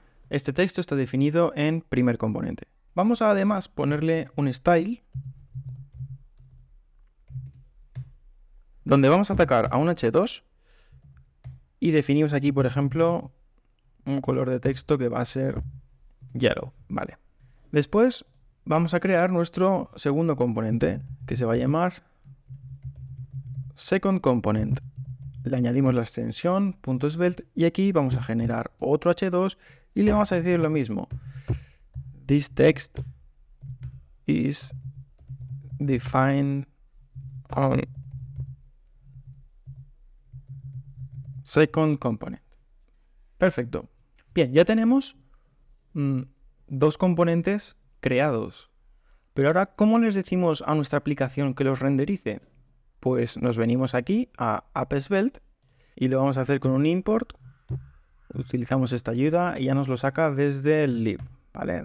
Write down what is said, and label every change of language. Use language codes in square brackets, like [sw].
[es] Este texto está definido en primer componente. Vamos a además ponerle un style donde vamos a atacar a un h2 y definimos aquí, por ejemplo, un color de texto que va a ser yellow. Vale. Después vamos a crear nuestro segundo componente que se va a llamar second component. Le añadimos la extensión .svelte y aquí vamos a generar otro h2 y le vamos a decir lo mismo. [en] This text is defined on second component. [es] Perfecto. Bien, ya tenemos dos componentes creados. Pero ahora, ¿cómo les decimos a nuestra aplicación que los renderice? Pues nos venimos aquí a app.svelte y lo vamos a hacer con un import. Utilizamos esta ayuda y ya nos lo saca desde el lib, ¿vale?